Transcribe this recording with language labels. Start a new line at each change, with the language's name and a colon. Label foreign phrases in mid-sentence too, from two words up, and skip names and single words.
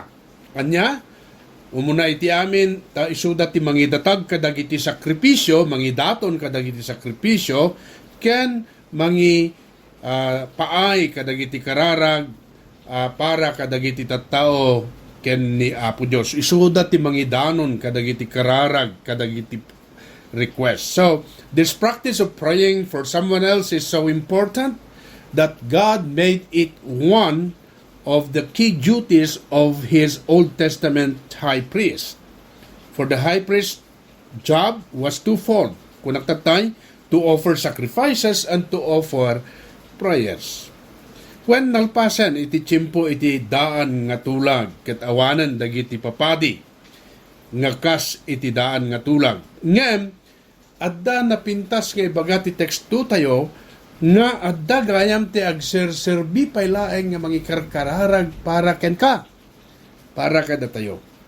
Iloko: Anya umuna iti amin ta isuda ti mangidatag kadagiti sakripisyo, mangidaton kadagiti sakripisyo, ken paay kadagiti kararag para kadagiti tattao ken ni Apo Dios. Isuda ti mangidanon kadagiti kararag kadagiti request.
English: So this practice of praying for someone else is so important that God made it one of the key duties of His Old Testament high priest. For the high priest job was twofold.
Iloko: Kung nagtatay,
English: to offer sacrifices and to offer prayers.
Iloko: When nalpasan iti tiyempo iti daan nga tulag ket awanan dagiti papadi nga kas iti daan nga tulag. Ngem adda napintas nga ibaga ti teksto tayo nga adda gayam ti agserserbi paylaeng nga mangikarkararag para ken ka, para kada tayo.